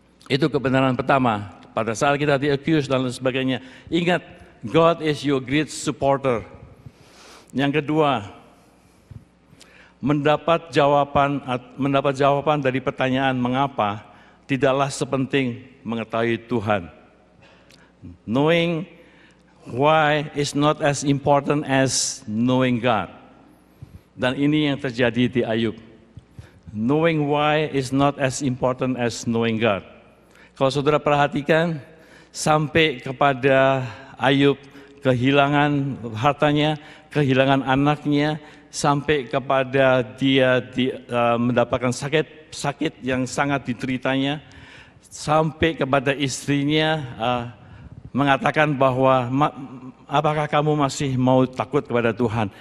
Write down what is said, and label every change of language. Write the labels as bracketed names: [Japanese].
[Indonesian] Itu kebenaran pertama. Pada saat kita di-accuse dan sebagainya, ingat, [English] God is your great supporter. [Indonesian] Yang kedua, mendapat jawaban dari pertanyaan mengapa tidaklah sepenting mengetahui Tuhan. [English] Knowing why is not as important as knowing God. [Indonesian] Dan ini yang terjadi di Ayub. [English] Knowing why is not as important as knowing God. [Indonesian] Kalau saudara perhatikan, sampai kepada Ayub kehilangan hartanya, kehilangan anaknya, sampai kepada dia mendapatkan sakit yang sangat diteritanya, sampai kepada istrinya mengatakan bahwa apakah kamu masih mau takut kepada Tuhan?